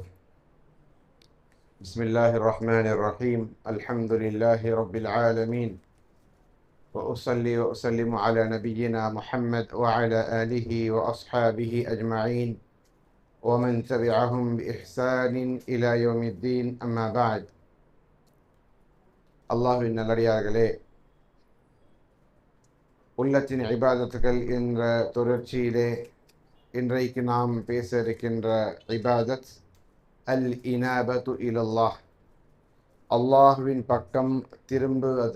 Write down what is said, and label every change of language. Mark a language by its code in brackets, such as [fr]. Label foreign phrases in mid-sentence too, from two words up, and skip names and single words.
[ar] بسم الله الرحمن الرحيم. الحمد لله رب العالمين، وأصلي وأسلم على نبينا محمد وعلى آله وأصحابه أجمعين ومن تبعهم بإحسان إلى يوم الدين. أما بعد. [ta] அல்லாஹ்வின் நல்லடியார்களே, உள்ளத்தின் இபாதத்துகள் என்ற தொடர்ச்சியிலே இன்றைக்கு நாம் பேச இருக்கின்ற [ar] عبادة ال إنابة إلى الله, [ta] அல்லாஹுவின் பக்கம் திரும்புவது.